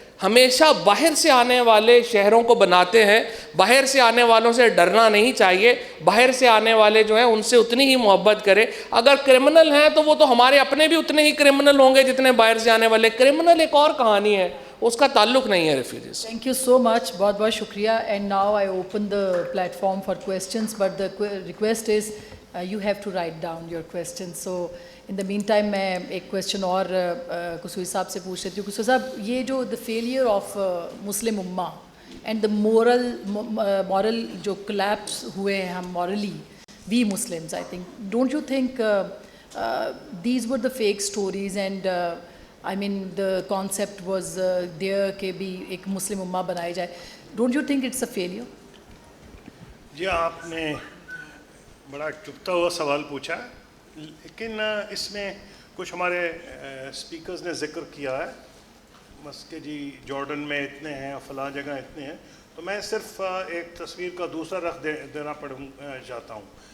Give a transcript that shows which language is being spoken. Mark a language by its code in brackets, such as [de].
[ur] ہمیشہ باہر سے آنے والے شہروں کو بناتے ہیں, باہر سے آنے والوں سے ڈرنا نہیں چاہیے. باہر سے آنے والے جو ہیں ان سے اتنی ہی محبت کریں. اگر کرمنل ہیں تو وہ تو ہمارے اپنے بھی اتنے ہی کرمنل ہوں گے جتنے باہر سے آنے والے. کرمنل ایک اور کہانی ہے, اس کا تعلق نہیں ہے refugees. [en] Thank you so much. [ur] بہت بہت شکریہ. [en] And now I open the platform for questions, but the request is you have to write down your questions. So in the meantime [ur] میں ایک کویشچن اور قصوری صاحب سے پوچھ لیتی ہوں. [en] قصوری صاحب, [ur] یہ جو [en] the failure of Muslim امہ and the moral جو collapse [ur] ہوئے ہیں ہم [en] morally, we Muslims, I think, don't you think these were the fake stories, and I mean the concept was there [ur] کہ بھی ایک مسلم امہ بنائی جائے. [en] Don't you think it's a failure? [ur] جی آپ نے بڑا چبھتا ہوا سوال پوچھا, لیکن اس میں کچھ ہمارے اسپیکرز نے ذکر کیا ہے بس کہ جی جارڈن میں اتنے ہیں, فلاں جگہ اتنے ہیں. تو میں صرف ایک تصویر کا دوسرا رخ دینا چاہتا ہوں.